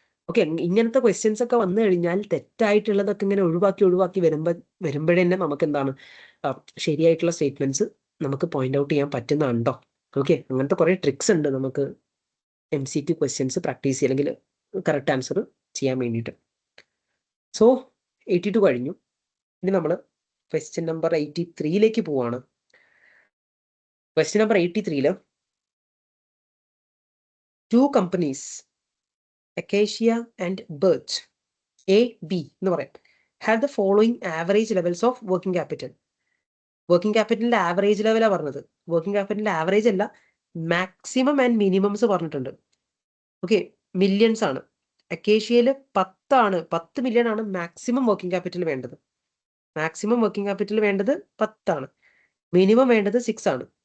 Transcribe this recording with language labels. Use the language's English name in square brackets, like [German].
[Malayalam] Okay, ഇങ്ങനത്തെ questions ഒക്കെ വന്നു കഴിഞ്ഞാൽ തെറ്റായിട്ടുള്ളതൊക്കെ ഇങ്ങനെ ഒഴിവാക്കി വരുമ്പോഴേ നമുക്ക് എന്താണ് ശരിയായിട്ടുള്ള സ്റ്റേറ്റ്മെന്റ്സ് നമുക്ക് പോയിന്റ് ഔട്ട് ചെയ്യാൻ പറ്റുന്നുണ്ടോ. ഓക്കെ, അങ്ങനത്തെ കുറെ ട്രിക്സ് ഉണ്ട് നമുക്ക് MCQ ക്വസ്റ്റ്യൻസ് പ്രാക്ടീസ് അല്ലെങ്കിൽ കറക്റ്റ് ആൻസർ ചെയ്യാൻ വേണ്ടിയിട്ട്. സോ 82 കഴിഞ്ഞു. ഇനി നമ്മൾ ക്വസ്റ്റ്യൻ നമ്പർ 83ലേക്ക് പോവാണ്. [English] question number 83 2 companies Acacia and Birch A, B [Malayalam] എന്ന് പറയാം [English] have the following average levels of working capital. [Malayalam] Working ക്യാപിറ്റലിന്റെ average ലെവലാണ് പറഞ്ഞത്. വർക്കിംഗ് ക്യാപിറ്റലിന്റെ ആവറേജ് അല്ല, മാക്സിമം ആൻഡ് മിനിമംസ് പറഞ്ഞിട്ടുണ്ട്. ഓക്കെ, മില്യൺസ് ആണ്. അക്കേഷ്യയിൽ 10 മില്യൺ ആണ് മാക്സിമം വർക്കിംഗ് ക്യാപിറ്റൽ വേണ്ടത്. മാക്സിമം വർക്കിംഗ് ക്യാപിറ്റൽ വേണ്ടത് 10 ആണ്. മിനിമം വേണ്ടത് 6 ആണ്.